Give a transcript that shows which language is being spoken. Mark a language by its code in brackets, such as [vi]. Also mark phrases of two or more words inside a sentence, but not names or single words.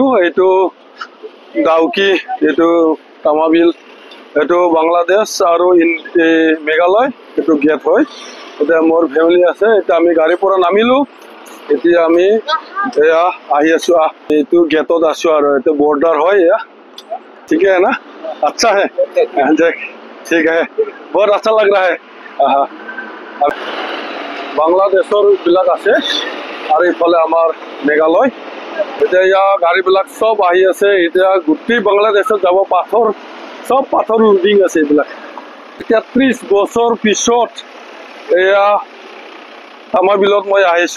[as] এইটো ডাউকি, এইটো তামাবিল, এইটো বাংলাদেশ আৰু মেঘালয় এইটো গেট হয়। এতিয়া মোৰ ফেমিলি আছে। এতিয়া আমি গাড়ীৰ পৰা নামিলো। এতিয়া আমি আহি আছো। এইটো গেটত আছো আৰু এইটো বৰ্ডাৰ হয়। [hi] ठीक है ना, अच्छा है, ठीक है, बहुत अच्छा लग रहा है। [as] বাংলাদেশৰ বিলাক আছে আৰু ইফালে আমাৰ মেঘালয়। এতিয়া গাড়ীবিলাক চব আহি আছে। এতিয়া গোটেই বাংলাদেশত যাব পাথৰ, চব পাথৰ লোডিং আছে এইবিলাক। 33 বছৰ পিছত এয়া তামাবিলত মই আহিছো।